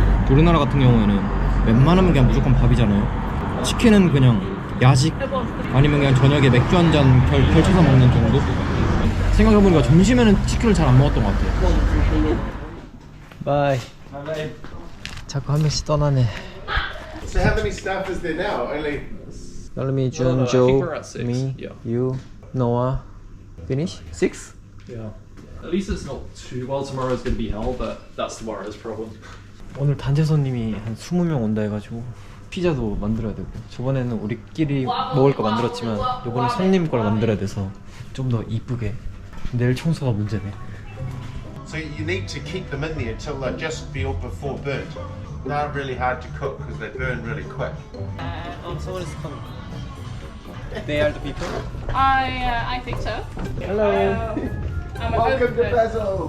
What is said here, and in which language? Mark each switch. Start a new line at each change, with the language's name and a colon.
Korean: 우리나라 같은 경우에는 웬만하면 그냥 무조건 밥이잖아요. 치킨은 그냥 야식 아니면 그냥 저녁에 맥주 한 잔 펼쳐서 먹는 정도? 생각해보니까 점심에는 치킨을 잘 안 먹었던 것 같아요. 바이. 자꾸 한 명씩 떠나네.
English: So how many staff is there now? Only me, Jun, Joe, me, you, Noah. Finish? 6? Yeah. At least it's not too well. Tomorrow's going to be hell, but that's tomorrow's problem.
Korean: 오늘 단체 손님이 한 20명 온다 해가지고 피자도 만들어야 되고 저번에는 우리끼리 먹을 거 만들었지만 이번에 손님 걸 만들어야 돼서 좀 더 이쁘게. 내일 청소가 문제네.
English: So you need to keep them in there until they're just before burnt. They're really hard to cook because they burn really quick. Someone is coming. They are the people? I think so. Hello. Welcome to Basil.